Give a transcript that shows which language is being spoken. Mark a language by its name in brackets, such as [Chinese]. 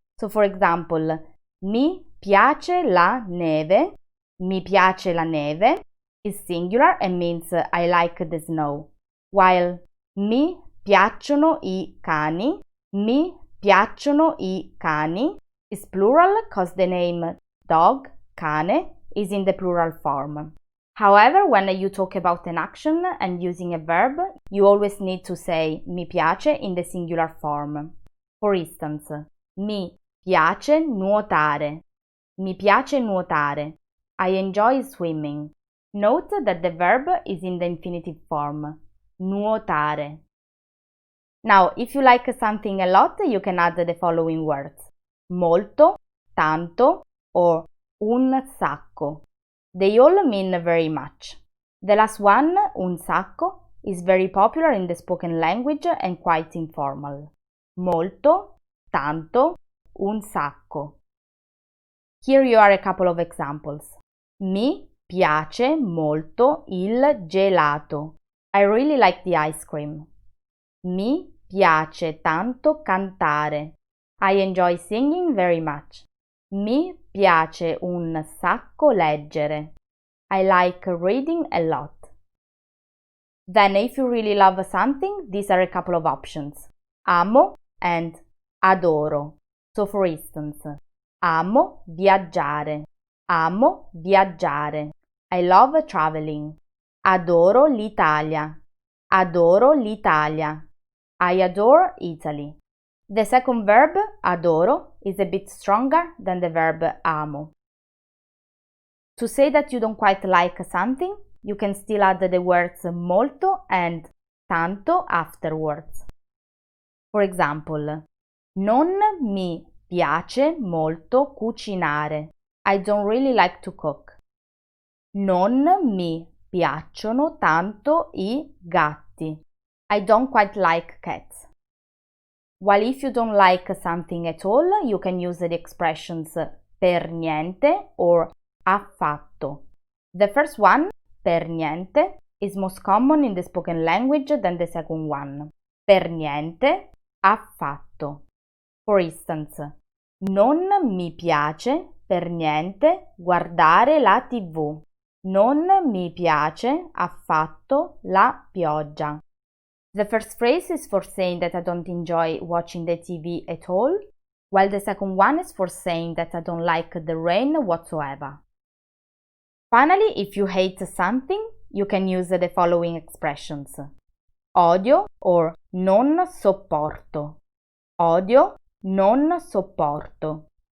[English] So for example, [Italian] mi piace la neve, [English] mi piace la neve is singular and means I like the snow, while [Italian] mi piacciono I cani, [English] mi piacciono I cani is plural because the name dog, cane, is in the plural form. However, when you talk about an action and using a verb, you always need to say mi piace in the singular form. For instance, [Italian] mi piace nuotare. Mi piace nuotare. [English] I enjoy swimming. Note that the verb is in the infinitive form, nuotare. Now, if you like something a lot, you can add the following words: molto, tanto, or un sacco. They all mean very much. The last one, un sacco, is very popular in the spoken language and quite informal. [Italian] Molto, tanto, un sacco. [English] Here you are a couple of examples. [Italian] Mi piace molto il gelato. [English] I really like the ice cream. [Italian] Mi piace tanto cantare. [English] I enjoy singing very much. [Italian] Mi piace un sacco leggere. [English] I like reading a lot. Then if you really love something, these are a couple of options. [Italian] Amo and adoro. [English] So for instance, [Italian] amo viaggiare. Amo viaggiare. [English] I love traveling. [Italian] Adoro l'Italia. Adoro l'Italia. [English] I adore Italy. The second verb, adoro, is a bit stronger than the verb amo. To say that you don't quite like something, you can still add the words molto and tanto afterwards. For example, [Italian] non mi piace molto cucinare. [English] I don't really like to cook. [Italian] Non mi piacciono tanto I gatti. [English] I don't quite like cats. While if you don't like something at all, you can use the expressions per niente or affatto. The first one, per niente, is most common in the spoken language than the second one. [Italian] Per niente, affatto. [English] For instance, [Italian] non mi piace per niente guardare la TV. Non mi piace affatto la pioggia. [English] The first phrase is for saying that I don't enjoy watching the TV at all, while the second one is for saying that I don't like the rain whatsoever. Finally, if you hate something, you can use the following expressions. [Italian] Odio or non sopporto. Odio, non sopporto.